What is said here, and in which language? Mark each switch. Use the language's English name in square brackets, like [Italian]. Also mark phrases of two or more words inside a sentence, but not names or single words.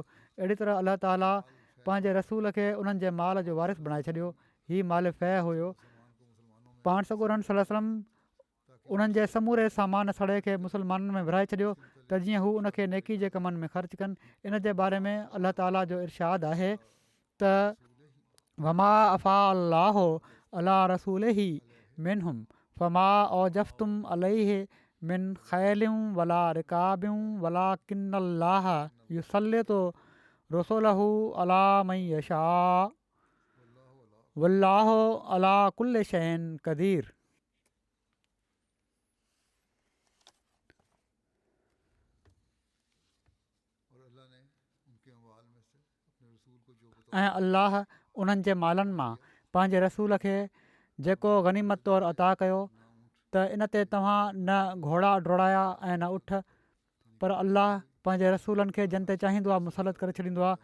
[Sindhi] अहिड़ी तरह अलाह ताला पंहिंजे रसूल खे उन्हनि जे माल जो वारिस बणाए छॾियो। हीउ माल फ़ै हुयो। पाण सॻोरन [Arabic] صلى الله عليه وسلم [Sindhi] उन्हनि जे समूरे सामान सड़े खे मुस्लमाननि में विराए छॾियो त जीअं हू उनखे नेकी जे कमनि में ख़र्चु कनि। इन जे बारे में अलाह ताला जो इरशाद आहे त [Arabic] وما أفاء الله على رسوله منهم فما أوجفتم عليه من خيل ولا ركاب ولكن الله يسلط رسله على من يشاء والله على كل شيء قدير. [Sindhi] ऐं अल्लाह उन्हनि जे मालनि मां पंहिंजे रसूल खे जेको गनीमत तौरु अता कयो त इन ते तव्हां न घोड़ा डोड़ाया ऐं न उठ, पर अल्लाह पंहिंजे रसूलनि खे जिन ते चाहींदो आहे मुसलत करे छॾींदो आहे।